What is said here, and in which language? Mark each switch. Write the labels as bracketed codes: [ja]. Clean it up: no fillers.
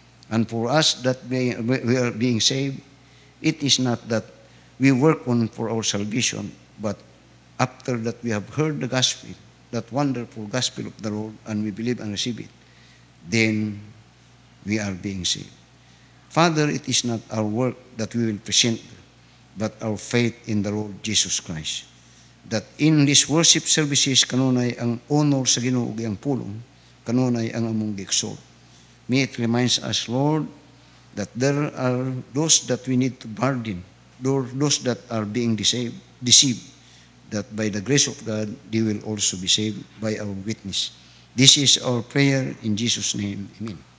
[en] And for us that we are being saved, it is not that we work on for our salvation, but after that we have heard the gospel, that wonderful gospel of the Lord, and we believe and receive it, then we are being saved. Father, it is not our work that we will present, but our faith in the Lord Jesus Christ. That in these worship services, [ceb] kanunay ang honor sa Ginoo ug ang pulong, kanunay ang among gi-exalt. [en] May it reminds us, Lord, that there are those that we need to burden, those that are being deceived, that by the grace of God, they will also be saved by our witness. This is our prayer in Jesus' name. Amen.